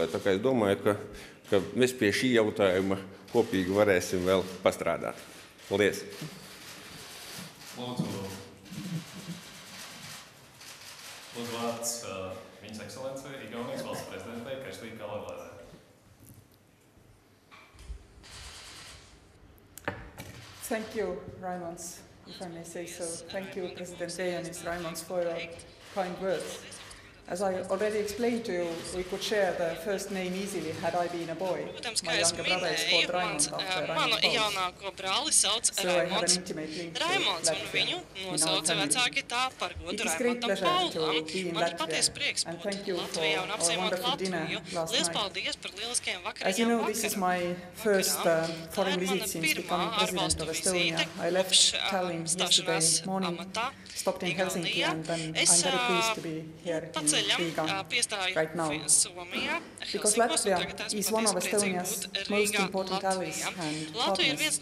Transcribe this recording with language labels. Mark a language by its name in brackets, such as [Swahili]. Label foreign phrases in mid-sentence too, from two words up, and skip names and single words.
[Latvian] Tā kā es domāju, ka mēs pie šī jautājuma kopīgi varēsim vēl pastrādāt. Paldies! Lūdzu vārds viņas ekscelencei, Igaunijas valsts prezidentei Kristīnai Kalevalēdai. [English] Thank you, Raimons, if I may say so. Thank you, President Ējanis Raimons, for your kind words. As I already explained to you, we could share the first name easily had I been a boy. [Latvian] Protams, kā es minēju, manu jaunāko brāli sauc Raimonds. Raimonds un viņu nosauca vecāki tā par godu Raimondam Paulam. Man ir paties prieks būt Latvijā un apciemot Latviju. Liels paldies par lieliskajiem vakariņām vakar. [English] This is my first foreign visit since becoming president of Estonia. I left Tallinn yesterday morning, stopped in Helsinki, and then I'm very pleased to be here in Riga right now. Because Latvia is one of Estonia's most important allies and partners.